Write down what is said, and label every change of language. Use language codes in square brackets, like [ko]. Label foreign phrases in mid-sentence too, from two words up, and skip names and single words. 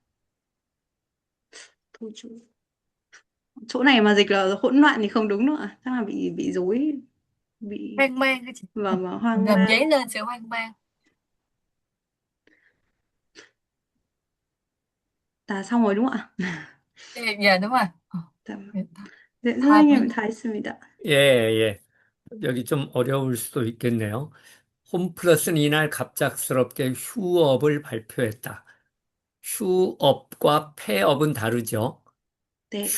[vi] Thôi chỗ này mà dịch là hỗn loạn thì không đúng nữa, chắc là bị rối, bị Hoang mang á chị. vâng vâng, hoang Làm mang. dấy lên sự hoang mang. Là xong rồi đúng không ạ? [ko] 네, 예, [vi] đúng rồi. [ko] 네, 네, 네, 다 선생님 문, 다 했습니다. 예, 예. 여기 좀 어려울 수도 있겠네요. 홈플러스는 이날 갑작스럽게 휴업을 발표했다. 휴업과 폐업은 다르죠. 네.